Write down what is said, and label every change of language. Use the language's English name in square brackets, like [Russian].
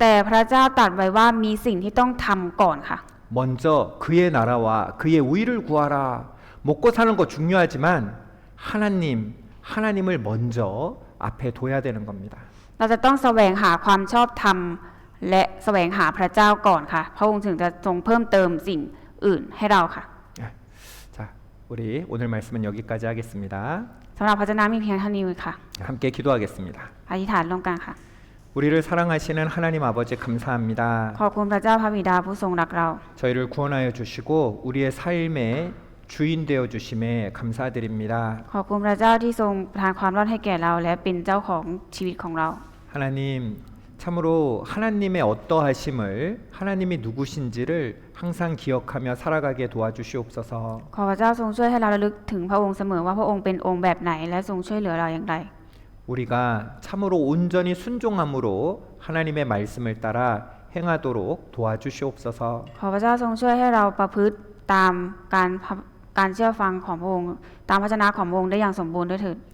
[Thai] แต่พระเจ้าตรัสไว้ว่ามีสิ่งที่ต้องทำก่อนค่ะ [Korean] 먼저 그의 나라와 그의 의를 구하라. 먹고 사는 거 중요하지만 하나님을 먼저 앞에 둬야 되는 겁니다. [Thai] เราจะต้องแสวงหาความชอบธรรมและแสวงหาพระเจ้าก่อนค่ะพระองค์ถึงจะทรงเพิ่มเติมสิ่งอื่นให้เราค่ะ [Korean] 자, 우리 오늘 말씀은 여기까지 하겠습니다. [Thai] สำหรับพระเจ้ามีเพียงเท่านี้ค่ะ [Korean] 함께 기도하겠습니다. [Thai] อธิษฐานร่วมกันค่ะ [Korean] 우리를 사랑하시는 하나님 아버지 감사합니다. [Thai] ขอบคุณพระเจ้าพระบิดาผู้ทรงรักเรา [Korean] 저희를 구원하여 주시고 우리의 삶의 주인 되어 주심에 감사드립니다. [Thai] ขอบคุณพระเจ้าที่ทรงประทานความรอดให้แก่เราและเป็นเจ้าของชีวิตของเรา [Korean] 하나님, 참으로 하나님의 어떠하심을 하나님이 누구신지를 항상 기억하며 살아가게 도와주시옵소서. [Thai] ขอพระเจ้าทรงช่วยให้เราระลึกถึงพระองค์เสมอว่าพระองค์เป็นองค์แบบไหนและทรงช่วยเหลือเราอย่างไร [Korean] 우리가 참으로 온전히 순종함으로 하나님의 말씀을 따라 행하도록 도와주시옵소서. [Thai] ขอพระเจ้าทรงช่วยให้เราประพฤติตามการเชื่อฟังของพระองค์ตามพระชนะของพระองค์ได้อย่างสมบูรณ์ด้วยเถิด